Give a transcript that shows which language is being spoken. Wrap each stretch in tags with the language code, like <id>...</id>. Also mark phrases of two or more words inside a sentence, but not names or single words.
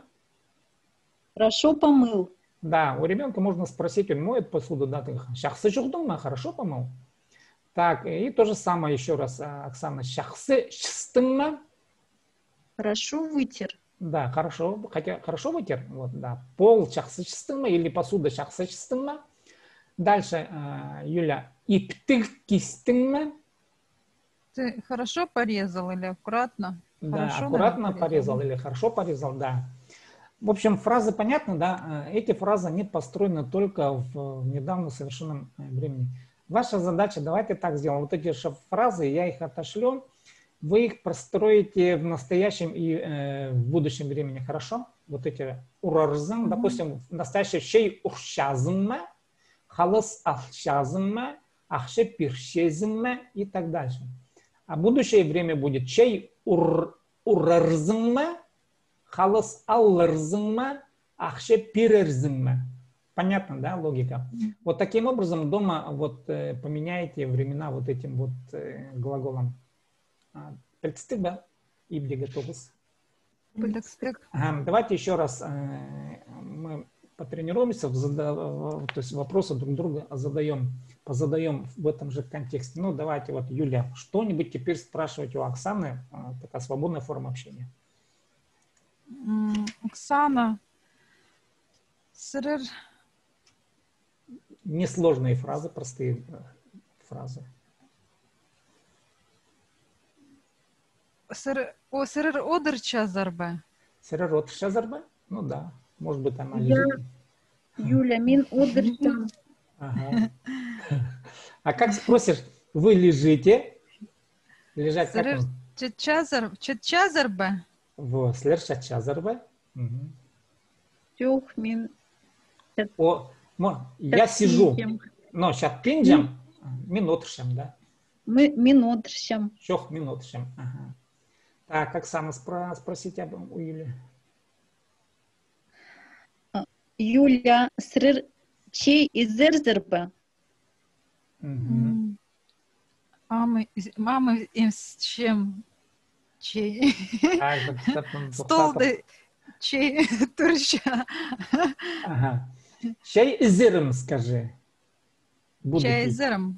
<ru>Хорошо помыл. Да, у ребенка можно спросить, он моет посуду, да, ты</ru> <kjh>шахсы шухдыңмы?</kjh> <ru>Хорошо помыл? Так, и то же самое еще раз, Оксана.</ru> <kjh>Шахсы шстыңмы?</kjh> <ru>Хорошо вытер. Да, хорошо, хотя хорошо вытер, вот, да.</ru> <kjh>Пол шахсы шстыңмы или посуда шахсы шстыңмы? Дальше, Юля, иптик кистыңмы?</kjh> <ru>Ты хорошо порезал или аккуратно? Да, Хорошо, аккуратно наверное, порезал или хорошо порезал, да. В общем, фразы понятны, да. Эти фразы, они построены только в недавно совершенном времени. Ваша задача, давайте так сделаем. Вот эти фразы, я их отошлю, вы их простроите в настоящем и в будущем времени, хорошо? Вот эти урарзым, допустим, в настоящем</ru> <kjh>шей уршазымма, халас ахшазымма, ахше пиршезымма</kjh> <ru>и так дальше. А будущее время будет</ru> <kjh>чей урарзымма, халас алларзымма, ахше пирерзымма.</kjh> <ru>Понятно, да, логика? Вот таким образом дома вот поменяете времена вот этим вот глаголом. Представьте, и готовы. Давайте еще раз мы потренируемся, то есть вопросы друг друга позадаем в этом же контексте. Ну, давайте вот, Юля, что-нибудь теперь спрашивайте у Оксаны, такая свободная форма общения.</ru> <kjh>Оксана, сырыр.</kjh> <ru>Несложные фразы, простые фразы.</ru> <kjh>Сырыр одырча зарба. Сырыр одырча зарба?</kjh> <ru>Ну да, может быть, она Я, лежит.</ru> <kjh>Юля, мин одырчам.</kjh> <ru>Ага. А как спросишь, вы лежите? Лежать как он?</ru> <kjh>Четча зарба. Вот, сылыр чатча зарба. Тёх мин.</kjh> <ru>Я сижу. Но сейчас пинджам, минутшем, да?</ru> <kjh>Мы минутшем. Чох минутшем.</kjh> <ru>Ага. Так, Оксана, спросите у Юли. Юля,</ru> <kjh>срыр чей изер зарба?</kjh> <ru>Мамы им с чем?</ru> <kjh>Чей? Столды чей турща.</kjh> <ru>Ага. Чай изером скажи.</ru> <kjh>Чай изером.</kjh>